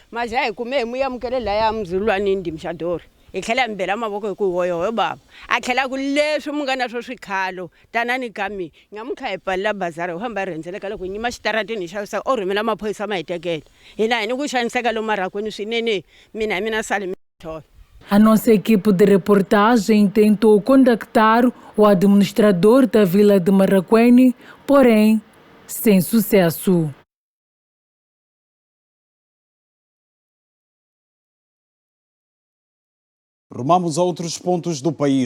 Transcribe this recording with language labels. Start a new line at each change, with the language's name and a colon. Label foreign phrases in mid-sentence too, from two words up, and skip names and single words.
Tsonga: Maja hi kume hi mu yamukele la ya muzulwanini Ndimshadori. Hi tlhela mi bela mavoko hi ku hoyo baba. A tlhela ku leswi mu nga na swo swikhalo tanani ka mina. Nyamuntlha hi pfalela bazara hi famba hi rhendzeleka loko hi nyima xitaratini hi xavisa o rhumela maphorisa ma hi tekela. Hina hi ni ku xaniseka lomu Marraquene swinene mina Salmi Thola.
Portuguese: A nossa equipe de reportagem tentou contactar o administrador da vila de Marraquene, porém, sem sucesso. Rumamos a outros pontos do país.